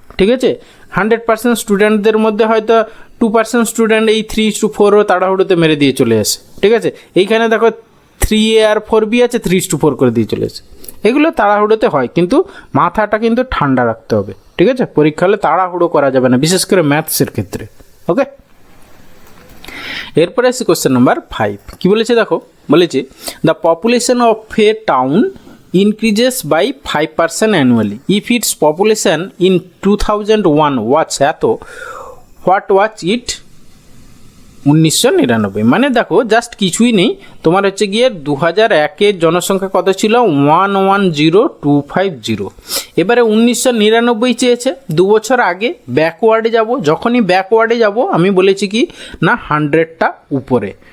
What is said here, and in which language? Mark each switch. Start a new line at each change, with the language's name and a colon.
Bangla: ঠিক আছে, 100% স্টুডেন্টদের মধ্যে হয়তো 2% স্টুডেন্ট এই 3:4ও তাড়াহুড়োতে মেরে দিয়ে চলে আসে। ঠিক আছে, এইখানে দেখো 3a আর 4b আছে, 3:4 করে দিয়ে চলে আসে, এগুলো তাড়াহুড়োতে হয়, কিন্তু মাথাটা কিন্তু ঠান্ডা রাখতে হবে। ঠিক আছে, পরীক্ষা হলে তাড়াহুড়ো করা যাবে না, বিশেষ করে ম্যাথসের ক্ষেত্রে। ওকে, এরপরে আসি কোশ্চেন নাম্বার 5। কী বলেছে দেখো, বলেছে
English: The population of a town increases by 5% annually if its population in 2001 was এত, what was it 1999।
Bangla: মানে দেখো জাস্ট কিছুই নেই, তোমার হচ্ছে গিয়ে 2001-এর জনসংখ্যা কত ছিল 110250, এবারে 1999 চেয়েছে, 2 বছর আগে ব্যাকওয়ার্ডে যাব, যখনই ব্যাকওয়ার্ডে যাব আমি বলেছি কি না 100টা উপরে।